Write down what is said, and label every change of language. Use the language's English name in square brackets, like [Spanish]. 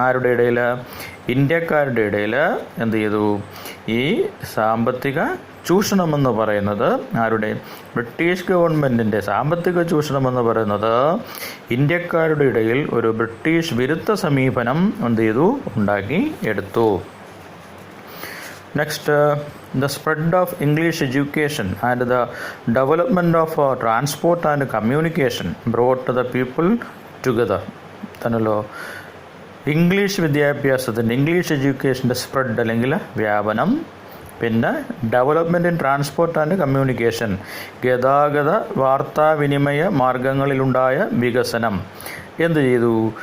[Malayalam] ആരുടെ ഇടയിൽ? ഇന്ത്യക്കാരുടെ ഇടയിൽ എന്ത് ചെയ്തു? ഈ സാമ്പത്തിക ചൂഷണമെന്ന് പറയുന്നത് ആരുടെ? ബ്രിട്ടീഷ് ഗവൺമെൻറ്റിൻ്റെ സാമ്പത്തിക ചൂഷണമെന്ന് പറയുന്നത് ഇന്ത്യക്കാരുടെ ഇടയിൽ ഒരു ബ്രിട്ടീഷ് വിരുദ്ധ സമീപനം എന്ത് ചെയ്തു? ഉണ്ടാക്കി എടുത്തു. [English] Next, the spread of English education and the development of transport and communication brought the people together. [Malayalam] തന്നല്ലോ ഇംഗ്ലീഷ് വിദ്യാഭ്യാസത്തിൻ്റെ ഇംഗ്ലീഷ് എഡ്യൂക്കേഷൻ്റെ സ്പ്രെഡ് അല്ലെങ്കിൽ വ്യാപനം, പിന്നെ [English] development in transport and communication [Malayalam] ഗതാഗത വാർത്താവിനിമയ മാർഗങ്ങളിലുണ്ടായ വികസനം എന്ത് ചെയ്തു?